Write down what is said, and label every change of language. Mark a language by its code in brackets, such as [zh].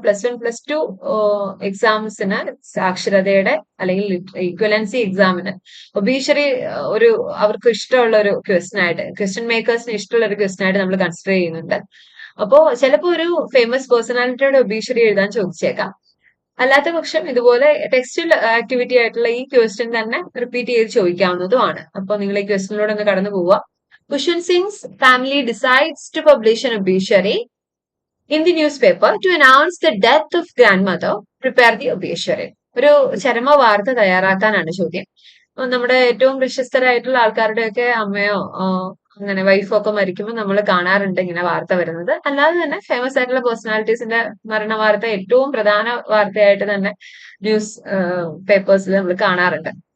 [ml] +1 +2 എക്സാംസിന്, സാക്ഷരതയുടെ അല്ലെങ്കിൽ ഈക്വലൻസി എക്സാമിന് ഒബീഷ്യറി അവർക്ക് ഇഷ്ടമുള്ള ഒരു ക്വസ്റ്റ്യൻ ആയിട്ട്, ക്വസ്റ്റ്യൻ മേക്കേഴ്സിന് ഇഷ്ടമുള്ള ഒരു ക്വസ്റ്റ്യൻ ആയിട്ട് നമ്മൾ കൺസിഡർ ചെയ്യുന്നുണ്ട്. അപ്പോ ചിലപ്പോൾ ഒരു ഫേമസ് പേഴ്സണാലിറ്റിയുടെ ഒബീഷ്യറി എഴുതാൻ ചോദിച്ചേക്കാം. അല്ലാത്ത പക്ഷം ഇതുപോലെ ടെക്സ്റ്റൽ ആക്ടിവിറ്റി ആയിട്ടുള്ള ഈ ക്വസ്റ്റ്യൻ തന്നെ റിപ്പീറ്റ് ചെയ്ത് ചോദിക്കാവുന്നതുമാണ്. അപ്പൊ നിങ്ങൾ ഈ ക്വസ്റ്റ്യനിലൂടെ ഒന്ന് കടന്നു പോവുക. Khushwant sings family decides to publish [en] an obituary in the newspaper to announce the death of grandmother. Prepare the obituary. [ml] ഒരു ചരമ വാർത്ത തയ്യാറാക്കാനാണ് ചോദ്യം. നമ്മുടെ ഏറ്റവും പ്രശസ്തരായിട്ടുള്ള ആൾക്കാരുടെയൊക്കെ അമ്മയോ അങ്ങനെ വൈഫൊക്കെ മരിക്കുമ്പോൾ നമ്മൾ കാണാറുണ്ട് ഇങ്ങനെ വാർത്ത വരുന്നത്. അല്ലാതെ തന്നെ ഫേമസ് ആയിട്ടുള്ള പേഴ്സണാലിറ്റീസിന്റെ മരണ വാർത്ത ഏറ്റവും പ്രധാന വാർത്തയായിട്ട് തന്നെ ന്യൂസ് പേപ്പേഴ്സിൽ നമ്മൾ കാണാറുണ്ട്.